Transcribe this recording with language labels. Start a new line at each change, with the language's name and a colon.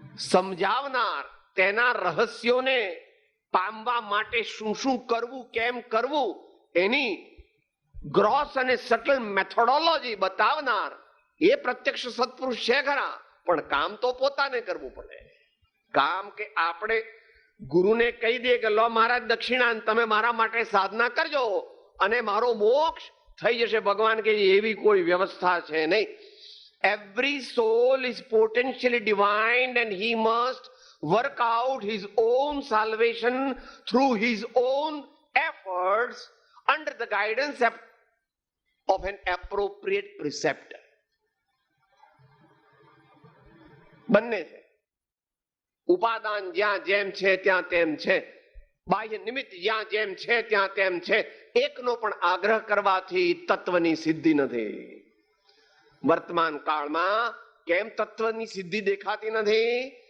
Gujarati: સમજાવનાર, તેના રહસ્યોને પામવા માટે શું શું કરવું, કેમ કરવું, એની ગ્રોસ અને સટલ મેથોડોલોજી બતાવનાર એ પ્રત્યક્ષ સત્પુરુષ છે ખરા, પણ કામ તો પોતાને કરવું પડે. કામ કે આપણે ગુરુને કહી દે કે લો મહારાજ દક્ષિણાંત તમે મારા માટે સાધના કરજો અને મારો મોક્ષ થઈ જશે. ભગવાન કે એવી કોઈ વ્યવસ્થા છે નહીં.
English: Every soul is potentially divine and he must work out his own salvation through his own efforts under the guidance of an appropriate preceptor.
Gujarati: બંને છે. ઉપાદાન જ્યાં જેમ છે ત્યાં તેમ છે, બાહ્ય નિમિત્ત જ્યાં જેમ છે ત્યાં તેમ છે. એકનો પણ આગ્રહ કરવાથી તત્વની સિદ્ધિ નથી. વર્તમાન કાળમાં કેમ તત્વની સિદ્ધિ દેખાતી નથી?